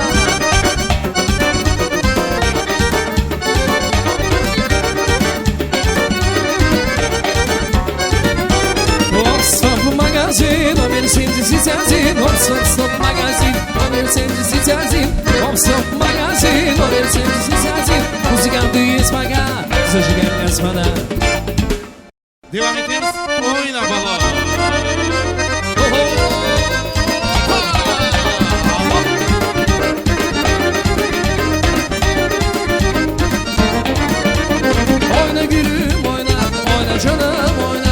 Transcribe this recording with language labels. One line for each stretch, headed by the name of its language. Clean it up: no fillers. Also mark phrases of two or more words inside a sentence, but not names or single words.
Russian: Стоп, магазин, номер 71. Стоп, стоп, магазин, номер 71. Стоп, магазин, номер 71. Музыканты есть пока, зажигаем господа.
Turkish: Devam ediyoruz. Oyna bala. Oyna gülüm oyna, oyna canım oyna.